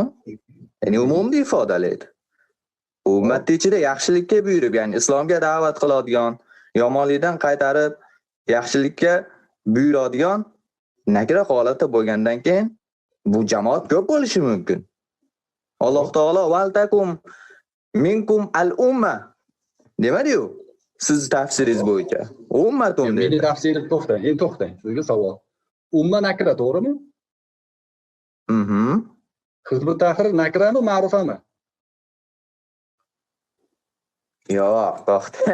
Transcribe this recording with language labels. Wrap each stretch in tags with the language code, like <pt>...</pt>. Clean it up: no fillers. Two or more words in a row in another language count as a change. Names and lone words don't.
<uz>Ya'ni umumni ifodalaydi. Ummat ichida yaxshilikka buyurib, ya'ni islomga da'vat qiladigan, yomonlikdan qaytarib, yaxshilikka buyuradigan nakra holatda bo'lgandan keyin bu jamoat ko'p bo'lishi mumkin. Alloh taolo</uz> <ar>ولتكن منكم الأمة</ar> <uz>demadi-yu. Siz tafsiringiz bo'yicha. Ummatun dedi. Meni tafsirim to'xtang. Sizga savol. Umma nakra, to'g'rimi? Hizbut Tahrir nakrami, ma'rufami? Yo'q, to'xta.</uz>